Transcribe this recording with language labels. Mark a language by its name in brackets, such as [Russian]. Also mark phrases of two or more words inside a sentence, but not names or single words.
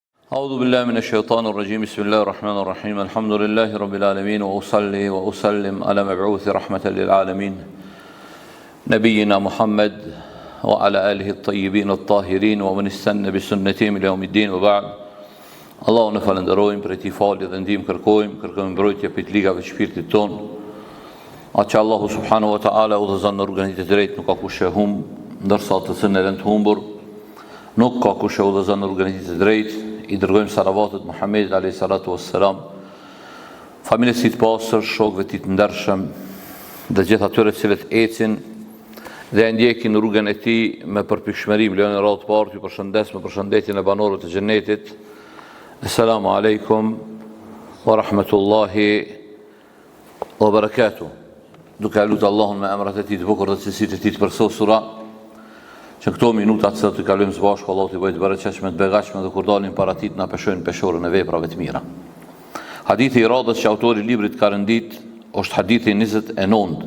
[Arabic] أعوذ بالله من الشيطان الرجيم بسم الله الرحمن الرحيم الحمد لله رب العالمين وأصلي وأسلم على مبعوث رحمة للعالمين نبينا محمد وعلى آله الطيبين الطاهرين ومن استنى بسنتهم إلى يوم الدين وبعد [Albanian] Allahu në falenderojmë për ti falje dhe ndihmë kërkojmë mbrojtje për të ligave të shpirtit ton. Atë që Allahu [Arabic] سبحانه وتعالى [Albanian] udhëzon në rrugën e drejtë nuk ka kush e humb, ndërsa të cilën e lën të humbur nuk ka kush e udhëzon në rrugën e drejtë. I dërgojmë salavatet Muhammedit [Arabic] عليه الصلاة والسلام, [Albanian] familjes së pastër, shokëve të ndershëm dhe gjithë atyre të cilët ecin dhe ndjekin rrugën e tij me përpikshmëri. Vlen radhë parë ju përshëndes me përshëndetjen e banorëve të xhenetit. [Arabic] السلام عليكم ورحمة الله وبركاته. [Albanian] Duke lutur Allahun me emrat e tij të bukur dhe cilësitë e tij të përsosura, që këto minuta që të kalojmë së bashku Allahu t'i bëjë të bereqeshme, të begatshme dhe kur dalim para tij na peshojnë peshorën e veprave të mira. Hadithi i radhës që autori i librit ka rëndit është hadithi 29.